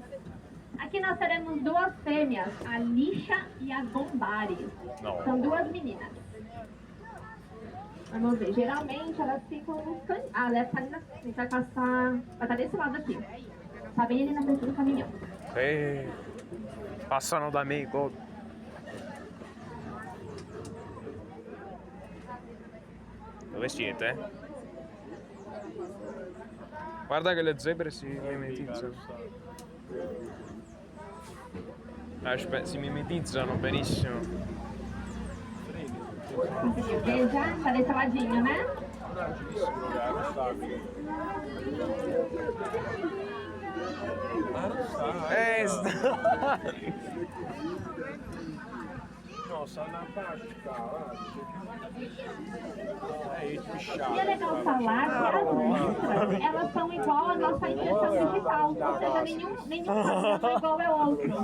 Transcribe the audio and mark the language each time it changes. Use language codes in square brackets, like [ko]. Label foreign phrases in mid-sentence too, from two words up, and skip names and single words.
[pt] Aqui nós teremos 2 fêmeas, a Lixa e a Bombari. Não. São 2 meninas. Vamos ver, geralmente elas ficam nos caminhos. Ah, ela tá ali na frente, vai passar. Vai estar desse lado aqui. Tá bem ali na frente do caminhão. [it] Passano da me, god. Dove siete? Guarda che le zebre si mimetizzano. Si mimetizzano benissimo. [pt] Conseguiu ver já? Tá desse ladinho, né? E é legal falar que as listras, elas são igual à nossa impressão digital, ou seja, nenhum é igual ao outro.